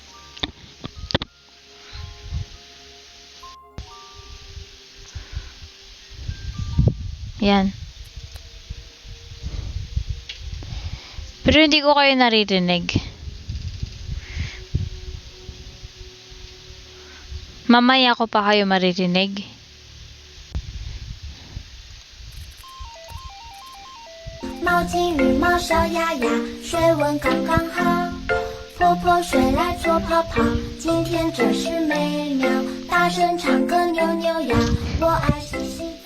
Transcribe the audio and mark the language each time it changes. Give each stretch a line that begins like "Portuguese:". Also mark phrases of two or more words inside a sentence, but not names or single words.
Filipino: Yan. Pero hindi ko kayo naririnig. Mamaya ko pa kayo maririnig.
Chinese: 毛巾羽毛烧呀呀，水温刚刚好。泼泼水来做泡泡，今天真是美妙。大声唱歌扭扭腰，我爱洗洗澡。